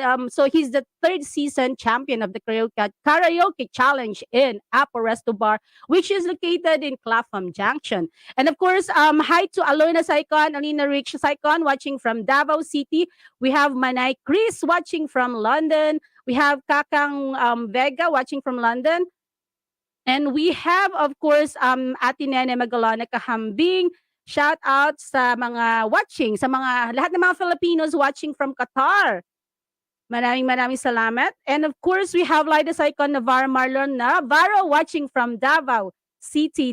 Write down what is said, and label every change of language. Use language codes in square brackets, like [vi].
[en] So he's the third season champion of the karaoke challenge in Apo Resto Bar, which is located in Clapham Junction. And of course, hi to Alona Saicon, Alina Rich Saicon, watching from Davao City. We have Manay Chris watching from London. We have Kakang Vega watching from London. And we have, of course, Ate Nene Magalona Kahambing. Shout out [tl] sa mga watching, sa mga lahat ng mga Filipinos [en] watching from Qatar. [tl] Maraming salamat. [en] And of course, we have Lida Saicon Navarro Marlon Navarro watching from Davao City.